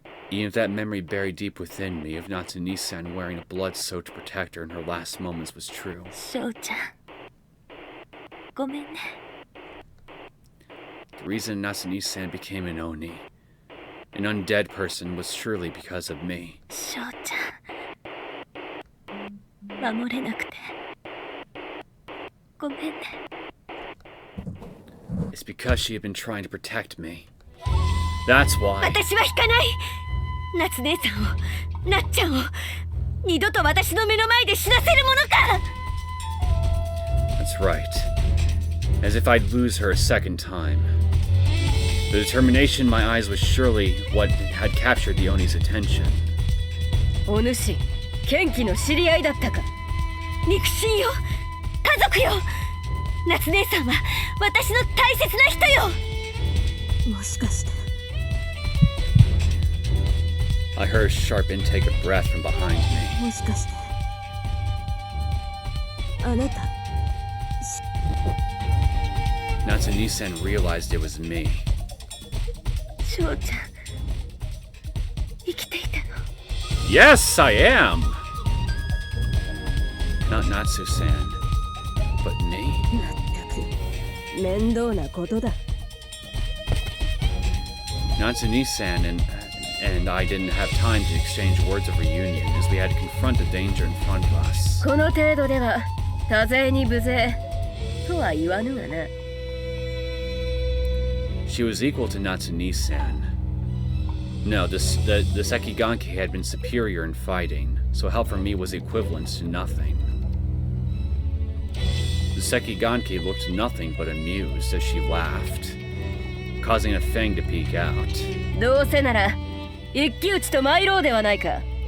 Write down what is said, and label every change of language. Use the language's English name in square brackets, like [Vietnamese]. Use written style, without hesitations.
[English] Even if that memory buried deep within me of Natsune-san wearing a blood-soaked protector in her last moments was true. [Japanese] 翔ちゃんごめんね [English] The reason Natsune-san became an Oni, an undead person, was surely because of me. [Japanese] 翔ちゃん守れなくてごめんね [English] It's because she had been trying to protect me. That's why. [Japanese] 私は引かない夏姉さんをなっちゃんを二度と私の目の前で死なせるものか [English] That's right. As if I'd lose her a second time. The determination in my eyes was surely what had captured the Oni's attention. [Japanese] お主剣気の知り合いだったか肉親よ家族よ夏姉さんは私の大切な人よもしかして [English] I heard a sharp intake of breath from behind me. [Japanese] もしかしてあなた [English] Natsune-san realized it was me. [Japanese] 翔ちゃん生きていたの [English] Yes, I am! Not Natsu-san, but me. [Japanese] まったく面倒なことだ [English] Natsune-san and I didn't have time to exchange words of reunion as we had to confront the danger in front of us. [Japanese] この程度では多勢に無勢とは言わぬがな [English] She was equal to Natsune-san. No, the Sekiganki had been superior in fighting, so help from me was equivalent to nothing. The Sekiganki looked nothing but amused as she laughed, causing a fang to peek out. [Japanese] どうせなら一騎打ちと参ろうではないか。